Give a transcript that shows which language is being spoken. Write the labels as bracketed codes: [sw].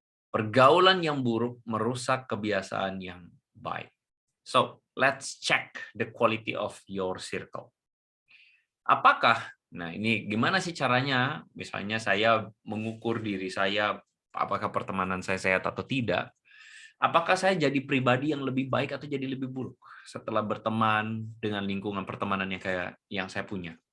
[id] Pergaulan yang buruk merusak kebiasaan yang baik. [en] So, let's check the quality of your circle. [id] Apakah, nah ini gimana sih caranya, misalnya saya mengukur diri saya, apakah pertemanan saya sehat atau tidak, apakah saya jadi pribadi yang lebih baik atau jadi lebih buruk setelah berteman dengan lingkungan pertemanan yang saya punya.